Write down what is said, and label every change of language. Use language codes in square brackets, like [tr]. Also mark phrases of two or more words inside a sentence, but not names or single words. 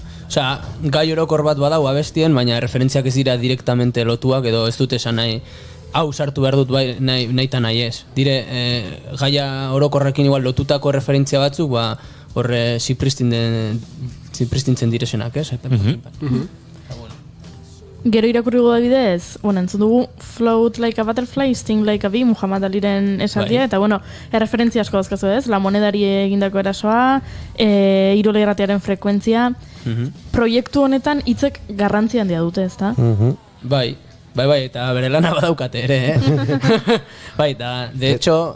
[eu] Osea, gai orokor bat badau abestien, baina referentziak ez dira direktamente lotuak edo ez dut esan nahi hau sartu behar dut bai, nahi eta nahi ez. Dire, gaia orokorrekin igual lotutako referentzia batzuk, ba, horre zipristintzen direzenak, ez? Gero irakurri gu da bidez, entzun dugu [en] Float like a butterfly, sting like a bee, [eu] Muhammad Aliren esaldia, eta erreferentzia asko dazkazu ez, La Monedari egindako erasoa, Irole Irratiaren frekuentzia, proiektu honetan hitzek garrantzi handia dute, ez da? Bai, eta bere lana badaukate ere, Bai, eta, [es] de hecho,